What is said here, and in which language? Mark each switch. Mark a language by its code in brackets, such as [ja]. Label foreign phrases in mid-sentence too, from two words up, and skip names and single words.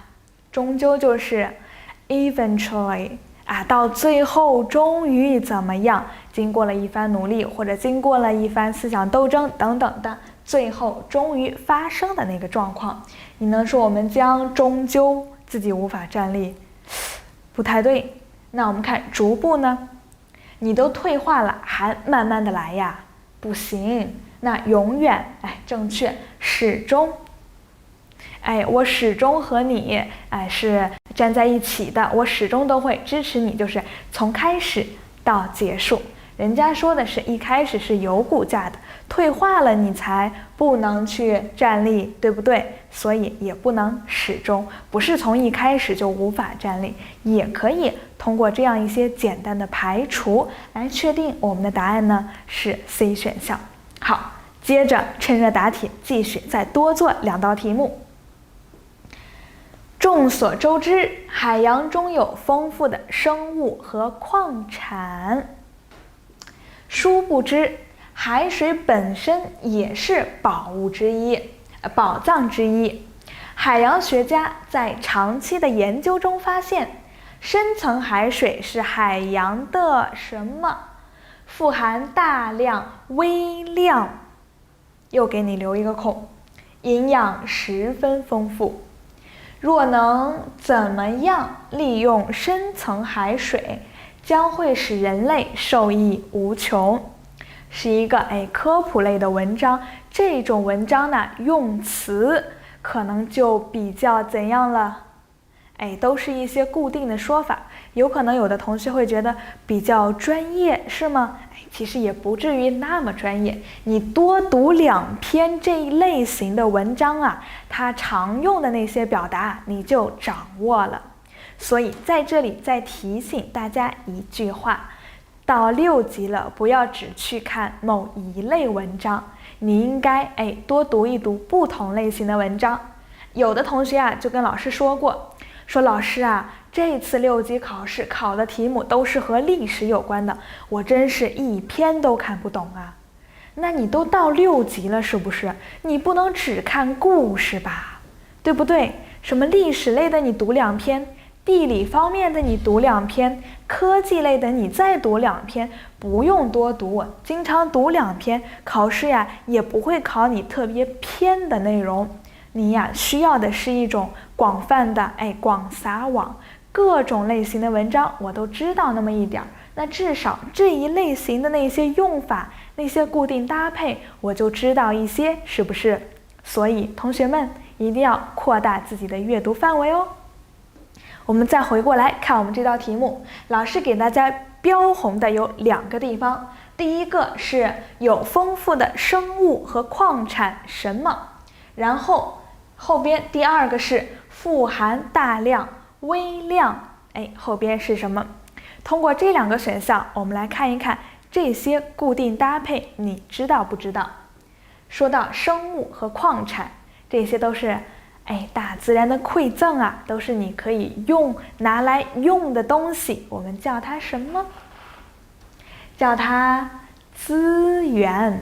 [zh] 終究就是 eventually，到最後終於怎麼樣？經過了一番努力，或者經過了一番思想鬥爭等等的，最後終於發生的那個狀況。你能說我們將終究自己無法站立？不太對。那我們看逐步呢？你都退化了，還慢慢的來呀？不行。那永遠，正確，始終。我始終和你，是站在一起的，我始終都會支持你，就是從開始到結束。人家說的是一開始是有骨架的，退化了你才不能去站立，對不對？所以也不能始終，不是從一開始就無法站立，也可以通過這樣一些簡單的排除來確定我們的答案呢是 C 選項。好，接着趁熱打鐵，繼續再多做2道題目。眾所周知，海洋中有豐富的生物和礦產。殊不知，海水本身也是宝藏之一。海洋学家在長期的研究中发现，深层海水是海洋的什麼？富含大量微量，又給你留一個空，營養十分豐富。若能怎麼樣利用深層海水，將會使人類受益無窮。是一個科普類的文章，這種文章呢用詞可能就比較怎樣了？都是一些固定的說法，有可能有的同學会覺得比較專業，是嗎？其實也不至於那麼專業，你多讀2篇這一類型的文章啊，它常用的那些表達你就掌握了。所以在這裡再提醒大家一句話，到6級了，不要只去看某一類文章，你應該多讀一讀不同類型的文章。有的同學啊就跟老師說過，說老師啊，這次6級考試考的題目都是和歷史有關的，我真是一篇都看不懂啊。那你都到6級了，是不是？你不能只看故事吧，对不对？什麼歷史類的你讀2篇，地理方面的你讀2篇，科技類的你再讀2篇，不用多讀，經常讀2篇，考試呀也不會考你特別偏的內容。你呀需要的是一種廣泛的廣撒網，各種類型的文章我都知道那麼一點兒，那至少這一類型的那些用法，那些固定搭配我就知道一些，是不是？所以同學們一定要擴大自己的閱讀範圍哦。我們再回過來看我們這道題目，老師給大家標紅的有2個地方，第一個是有豐富的生物和礦產什麼，然後後邊第2個是富含大量微量，後邊是什麼？通過這2個選項，我們來看一看這些固定搭配，你知道不知道？說到生物和礦產，這些都是大自然的饋贈啊，都是你可以拿來用的東西，我們叫它什麼？叫它資源。